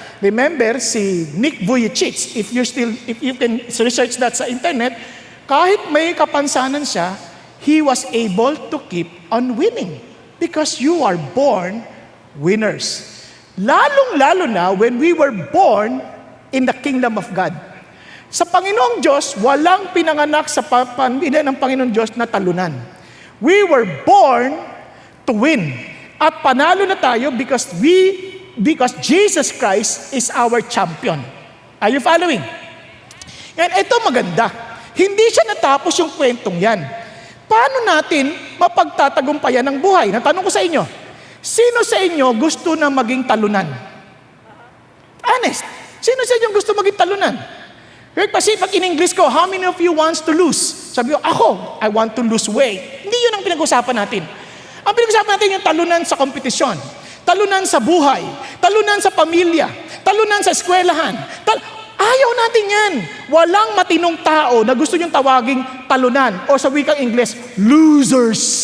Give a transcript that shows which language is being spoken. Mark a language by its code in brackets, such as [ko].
[en] Remember, si Nick Vujicic, if you can research that sa internet, [tl] kahit may kapansanan siya, [en] he was able to keep on winning. Because you are born winners. [tl] Lalong-lalo na [en] when we were born in the kingdom of God. [tl] Sa Panginoong Diyos, walang pinanganak sa pamilya ng Panginoong Diyos na talunan. [en] We were born to win. [tl] At panalo na tayo [en] because Jesus Christ is our champion. Are you following? [tl] And ito maganda. Hindi siya natapos yung kwentong yan. Paano natin mapagtatagumpayan ng buhay? Natanong ko sa inyo, sino sa inyo gusto na maging talunan? Honest. Sino sa inyo gusto maging talunan? Kasi pag in English ko, [en] how many of you wants to lose? [tl] Sabi ko, [en] I want to lose weight. [tl] Hindi yun ang pinag-usapan natin. Ang pinag-usapan natin yung talunan sa kompetisyon, talunan sa buhay, talunan sa pamilya, talunan sa eskwelahan. Ayaw natin yan. Walang matinong tao na gusto niyong tawaging talunan o sa wikang Ingles, losers.